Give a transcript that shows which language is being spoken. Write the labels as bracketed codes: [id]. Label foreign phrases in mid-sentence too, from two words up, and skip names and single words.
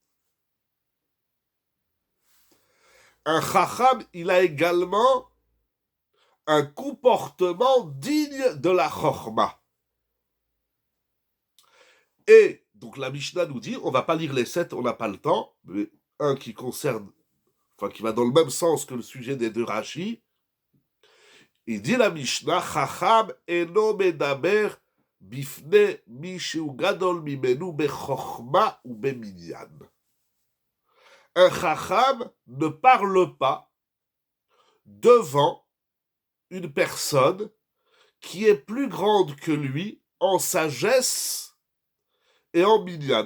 [fr] Un chacham, il a également un comportement digne de la chorma. Et donc la Mishnah nous dit, on va pas lire les 7, on n'a pas le temps, mais un qui concerne, enfin qui va dans le même sens que le sujet des deux Rashi. Il dit la Mishnah, [he] חכם אינו מדבר בפני מי שגדול ממנו בחכמה ou במניין. [fr] Un chacham ne parle pas devant une personne qui est plus grande que lui en sagesse et en minyan.